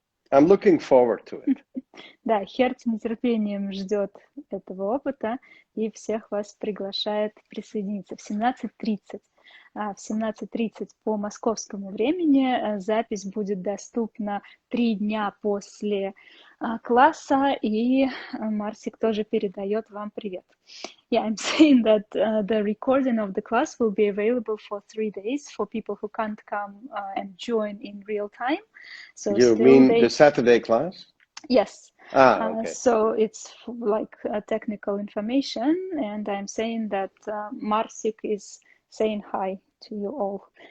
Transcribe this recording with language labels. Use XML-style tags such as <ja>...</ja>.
<en>I'm looking forward to it.</en> <ru>Да, Херт с нетерпением ждет этого опыта и всех вас приглашает присоединиться в 17:30. В 17:30 по московскому времени запись будет доступна 3 дня после класса, и Марсик тоже передает вам привет.</ru> <en>Yeah, I'm saying that the recording of the class will be available for 3 days for people who can't come and join in real time. So you mean the Saturday class? Yes. Okay. So it's like technical information, and I'm saying that Marsik is saying hi to you all.</en>